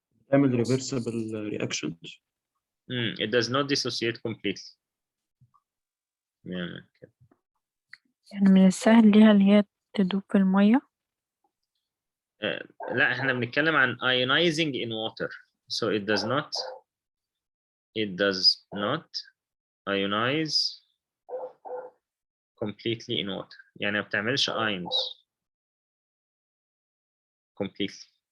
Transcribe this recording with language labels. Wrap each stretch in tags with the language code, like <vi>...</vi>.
<ar>تعمل reversible reactions.</ar> <en>It does not dissociate completely.</en> <ar>يعني من السهل ليها اللي هي تدوب في المية. لا احنا بنتكلم عن</ar> <en>ionizing in water, so it does not ionize completely in water.</en> <ar>يعني ما بتعملش ions completely.</ar>